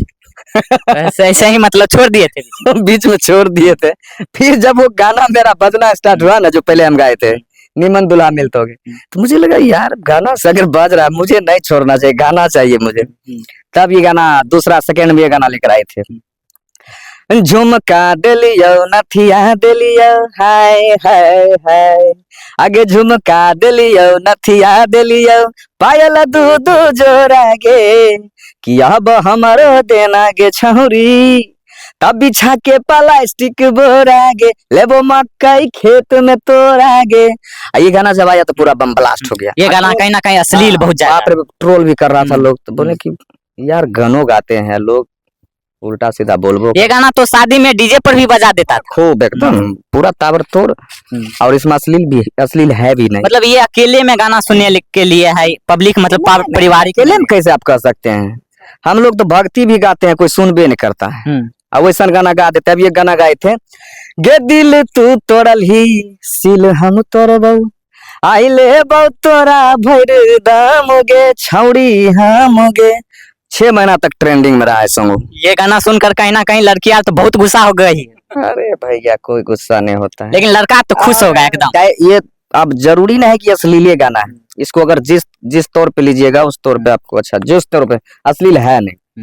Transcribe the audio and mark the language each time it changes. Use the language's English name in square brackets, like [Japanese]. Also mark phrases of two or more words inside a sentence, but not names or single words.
[Hindi] ऐसे ही मतलब छोड़ दिए थे? बीच में छोड़ दिए थे। फिर जब वो गाना मेरा बजना स्टार्ट हुआ ना, जो पहले हम गाए थे निमन दुल्हा मिलतोगे, तो मुझे लगा यार गाना अगर बज रहा है मुझे नहीं छोड़ना चाहिए, गाना चाहिए मुझे। तब ये गाना दूसरा सेकंड में ये गाना लेकर आए थे। [Angika] झुमका दिलियो नथिया दिलियो हाय हाय हाय, आगे झुमका दिलियो नथिया दिलियो पायल दूध जोरा गे कि अब हमारो देना गे छौरी तब बिछा के प्लास्टिक बोरा गे लेबो मकई खेत में तोड़ा गे। [Hindi] ये गाना जब आया तो पूरा [English] bomb blast [Hindi] हो गया। ये गाना कहीं ना कहीं अश्लील बहुत ज्यादा ट्रोल भी कर रहा था लोग, तो बोले कि यार गानों गाते हैं लोग उल्टा सीधा बोलबो। ये गाना तो शादी में डीजे पर भी बजा देता था खूब एकदम पूरा ताबड़तोड़, और इसमें अश्लील है भी नहीं। मतलब ये अकेले में गाना सुनने के लिए है, पब्लिक मतलब पारिवारिक अकेले में कैसे आप कह सकते हैं? हम लोग तो भक्ति भी गाते हैं, कोई सुनबे नहीं करता है, अब वैसा गाना गा देते। अब ये गाना गाए थे, [Angika] गे दिल तू तोड़ल ही सिल हम तोड़बौ आइले बौ तोरा भैर दामोगे छौरी हमोगे। [Hindi] 6 महीना तक ट्रेंडिंग में रहा है सॉन्ग। ये गाना सुनकर कहीं ना कहीं लड़कियां तो बहुत गुस्सा हो गई। अरे भैया कोई गुस्सा नहीं होता है, लेकिन लड़का तो खुश हो गया एकदम। ये अब जरूरी नहीं है कि अश्लील गाना है, इसको अगर जिस तौर पे लीजिएगा उस तौर पे आपको अच्छा, जिस तौर पे अश्लील है नहीं।